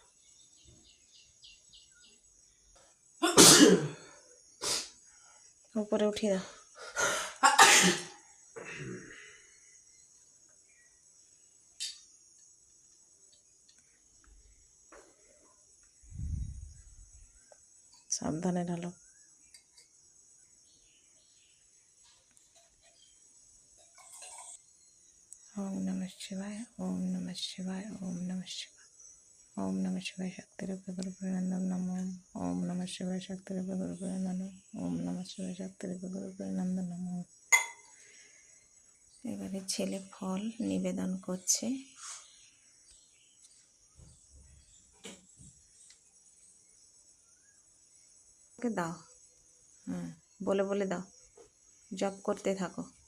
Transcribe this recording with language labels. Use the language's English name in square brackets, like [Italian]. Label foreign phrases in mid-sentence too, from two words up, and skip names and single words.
[Bangla] উপরে উঠিয়ে দাও। সাবধানে ঢালো। [Sanskrit] ওম নমঃ শিবায়, ওম নমঃ শিবায়, ওম নমঃ শিবায়, ওম নমঃ শিবায় শক্তিরূপে গুরুপ্রানন্দম নমঃ। ওম নমঃ শিবায় শক্তিরূপে গুরুপ্রানন্দম, ওম নমঃ শিবায় শক্তিরূপে গুরুপ্রানন্দম নমঃ। [Bangla] এবারে ছেলে ফল নিবেদন করছে। ওকে দাও, বলে বলে দাও, জপ করতে থাকো।